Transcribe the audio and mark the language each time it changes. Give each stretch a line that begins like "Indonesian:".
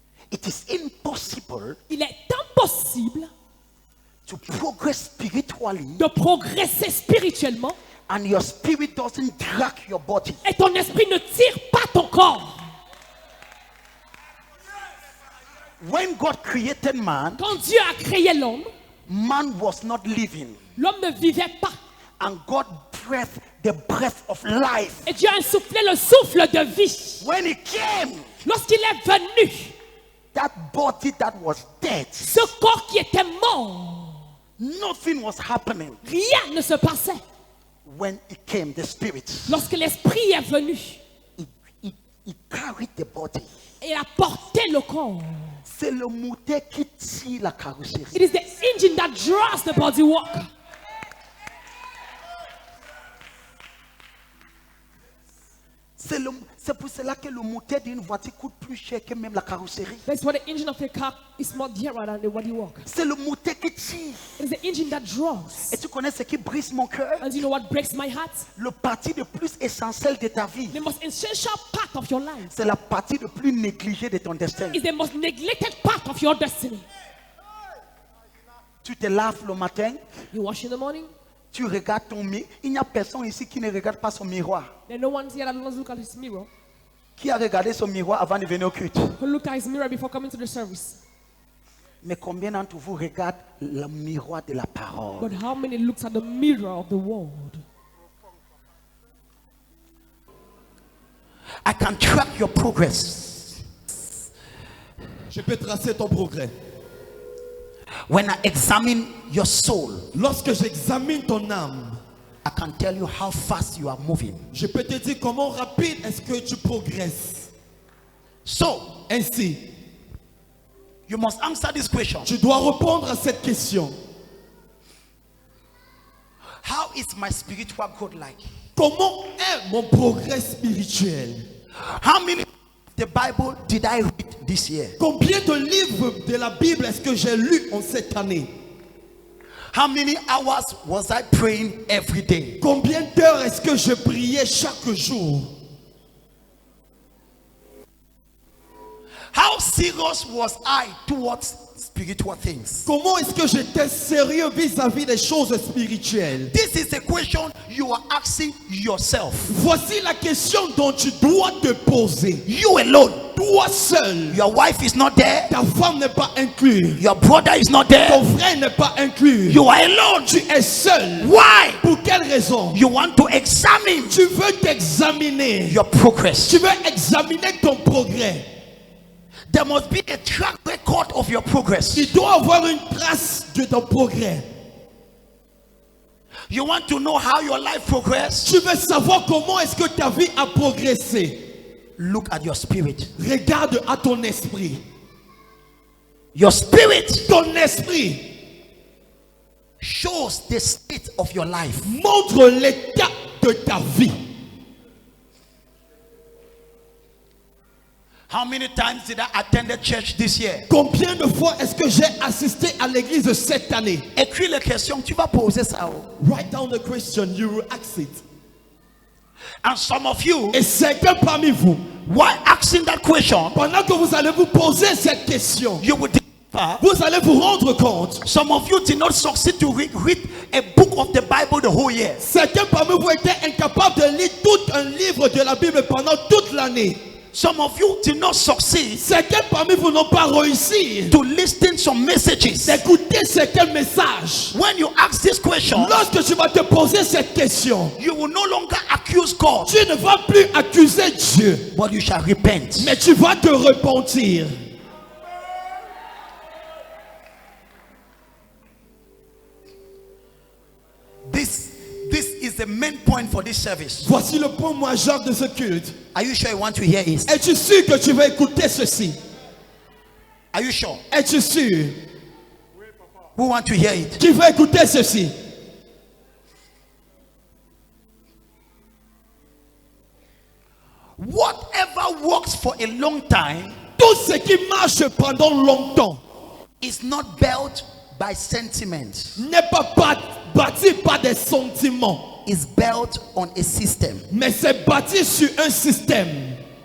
English: it is impossible
French: il est impossible
English: to progress spiritually
French: de progresser spirituellement
English: and your spirit doesn't drag your body.
French: et ton esprit ne tire pas ton corps.
English: When God created man,
French: Quand Dieu a créé l'homme,
English: man was not living,
French: l'homme ne vivait pas.
English: and God breathed the breath of life.
French: Et Dieu a insoufflé le souffle de vie.
English: When he came,
French: Lorsqu'il est venu,
English: that body that was dead,
French: ce corps qui était mort,
English: nothing was happening.
French: rien ne se passait.
English: When he came, the spirit,
French: Lorsque l'esprit est venu,
English: he carried the body.
French: et il a porté le corps. C'est le moteur qui tire la carrosserie.
English: It is the engine that draws the body work.
French: C'est pour cela que le moteur d'une voiture coûte plus cher que même la carrosserie.
English: That's why the engine of a car is more dearer than the body work.
French: C'est le moteur qui tire.
English: It is the engine that draws.
French: Et tu connais ce qui brise mon cœur?
English: And you know what breaks my heart?
French: Le parti le plus essentiel de ta vie,
English: The most essential part of your life
French: c'est la partie le plus négligée de ton destin.
English: is the most neglected part of your destiny.
French: Tu te laves le matin,
English: You wash in the morning,
French: tu regardes ton miroir. Il n'y a personne ici qui ne regarde pas son miroir.
English: then no one here that doesn't look at his mirror.
French: Qui a regardé son miroir avant de venir au culte?
English: Who looked at his mirror before coming to the service.
French: Mais combien d'entre vous regardent le miroir de la parole?
English: But how many looks at the mirror of the world? I can track your progress.
French: Je peux tracer ton progrès.
English: When I examine your soul,
French: Lorsque j'examine ton âme,
English: I can tell you how fast you are moving.
French: je peux te dire comment rapide est-ce que tu progresses.
English: So,
French: Ainsi,
English: you must answer this question.
French: tu dois répondre à cette question.
English: How is my spiritual growth like?
French: Comment est mon progrès spirituel?
English: How many the Bible did I read this year?
French: Combien de livres de la Bible est-ce que j'ai lu en cette année?
English: How many hours was I praying every day?
French: Combien d'heures est-ce que je priais chaque jour?
English: How serious was I towards spiritual things?
French: Comment est-ce que j'étais sérieux vis-à-vis des choses spirituelles?
English: This is a question you are asking yourself.
French: Voici la question dont tu dois te poser.
English: You alone.
French: Toi seul.
English: Your wife is not there.
French: Ta femme n'est pas inclue.
English: Your brother is not there.
French: frère n'est pas inclus.
English: You are alone.
French: Tu es seul.
English: Why?
French: Pour quelle raison?
English: You want to examine
French: Tu veux t'examiner.
English: your progress.
French: Tu veux examiner ton progrès.
English: There must be a track record of your progress.
French: Il doit avoir une trace de ton progrès.
English: You want to know how your life progressed?
French: Tu veux savoir comment est-ce que ta vie a progressé.
English: Look at your spirit.
French: Regarde à ton esprit.
English: Your spirit
French: Ton esprit
English: shows the state of your life.
French: montre l'état de ta vie.
English: How many times did I attend the church this year?
French: Combien de fois est-ce que j'ai assisté à l'église cette année? Écris les questions, tu vas poser ça.
English: Write down the question, you will ask it. And some of you,
French: Et certains parmi vous,
English: while asking that question,
French: pendant que vous allez vous poser cette question,
English: you will discover
French: vous allez vous rendre compte.
English: some of you did not succeed to read a book of the Bible the whole year.
French: Certains parmi vous étaient incapables de lire tout un livre de la Bible pendant toute l'année.
English: Some of you did not succeed
French: Certains parmi vous n'ont pas réussi
English: to listen some messages.
French: d'écouter certains messages.
English: When you ask this question,
French: Lorsque tu vas te poser cette question,
English: you will no longer accuse God,
French: tu ne vas plus accuser Dieu,
English: but you shall repent.
French: mais tu vas te repentir.
English: This is the main point for this service.
French: Voici le point majeur de ce culte.
English: Are you sure you want to hear it?
French: Es-tu sûr que tu vas écouter ceci?
English: Are you sure?
French: Es-tu sûr?
English: Who want to hear it?
French: Qui va écouter ceci?
English: Whatever works for a long time
French: Tout ce qui marche pendant longtemps
English: is not built by sentiments.
French: n'est pas bâti par des sentiments,
English: It's built on a system.
French: mais c'est bâti sur un système.